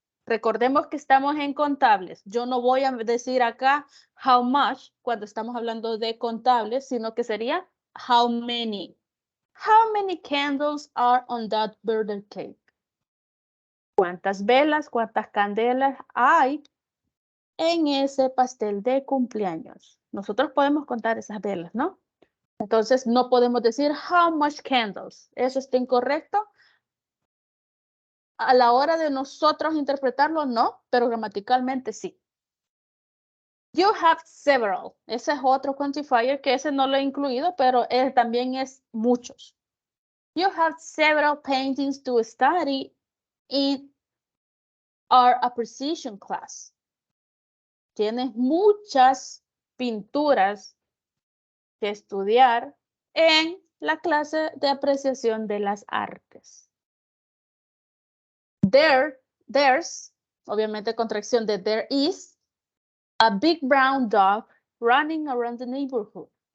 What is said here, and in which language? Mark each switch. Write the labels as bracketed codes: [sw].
[es] Recordemos que estamos en contables. Yo no voy a decir acá how much cuando estamos hablando de contables, sino que sería how many. [en] How many candles are on that birthday cake? [es] ¿Cuántas velas, cuántas candelas hay en ese pastel de cumpleaños? Nosotros podemos contar esas velas, ¿no? Entonces no podemos decir [en] how much candles. [es] Eso está incorrecto. A la hora de nosotros interpretarlo, no, pero gramaticalmente sí. [en] You have several. [es] Ese es otro quantifier que ese no lo he incluido, pero también es muchos. [en] You have several paintings to study in our appreciation class. [es] Tienes muchas pinturas que estudiar en la clase de apreciación de las artes. [en] There's, [es] obviamente contracción de [en] there is, a big brown dog running around the neighborhood.